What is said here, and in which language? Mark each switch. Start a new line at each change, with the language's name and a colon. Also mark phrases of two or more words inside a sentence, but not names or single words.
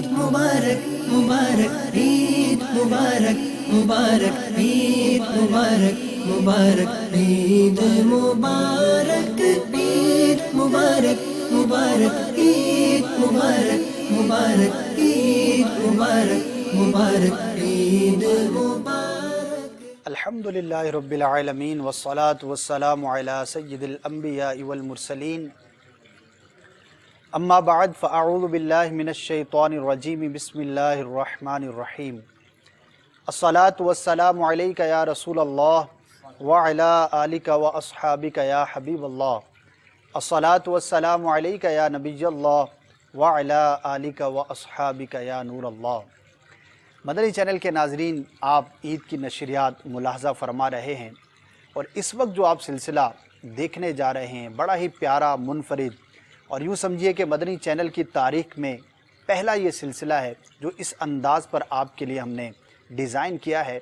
Urdu: مبارک مبارک عید مبارک مبارک عید مبارک مبارک عید مبارک عید مبارک مبارک عید مبارک مبارک عید مبارک مبارک عید مبارک.
Arabic: الحمد لله رب العالمين والصلاة والسلام على سيد الأنبياء والمرسلين أما بعد فأعوذ بالله من الشيطان الرجيم بسم الله الرحمن الرحيم. الصلاة والسلام عليك يا رسول الله وعلى آلك وأصحابك يا حبيب الله. الصلاة والسلام عليك يا نبي الله وعلى آلك وأصحابك يا نور الله.
Urdu: مدنی چینل کے ناظرین، آپ عید کی نشریات ملاحظہ فرما رہے ہیں اور اس وقت جو آپ سلسلہ دیکھنے جا رہے ہیں بڑا ہی پیارا، منفرد اور یوں سمجھیے کہ مدنی چینل کی تاریخ میں پہلا یہ سلسلہ ہے جو اس انداز پر آپ کے لیے ہم نے ڈیزائن کیا ہے.